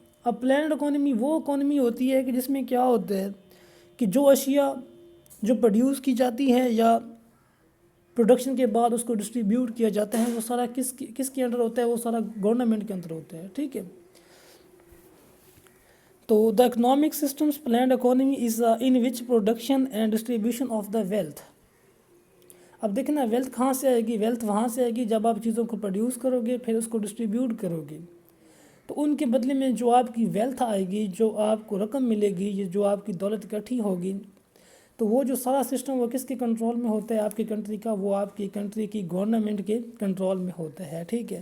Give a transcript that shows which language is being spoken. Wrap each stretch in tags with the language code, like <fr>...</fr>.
<ur>اب planned economy وہ economy ہوتی ہے کہ جس میں کیا ہوتا ہے کہ جو اشیاء جو پروڈیوس کی جاتی ہے یا پروڈکشن کے بعد اس کو ڈسٹریبیوٹ کیا جاتا ہے وہ سارا کس کے انڈر ہوتا ہے، وہ سارا گورنمنٹ کے اندر ہوتا ہے، ٹھیک ہے.</ur> <en>تو the economic systems planned economy is in which production and distribution of the wealth.</en> <ur>اب دیکھنا ویلتھ کہاں سے آئے گی، ویلتھ وہاں سے آئے گی جب آپ چیزوں کو پروڈیوس کرو گے، پھر اس کو ڈسٹریبیوٹ کرو گے. تو ان کے بدلے میں جو آپ کی ویلتھ آئے گی، جو آپ کو رقم ملے گی، یہ جو آپ کی دولت اکٹھی ہوگی، تو وہ جو سارا سسٹم وہ کس کے کنٹرول میں ہوتا ہے، آپ کی کنٹری کا، وہ آپ کی کنٹری کی گورنمنٹ کے کنٹرول میں ہوتا ہے، ٹھیک ہے.</ur>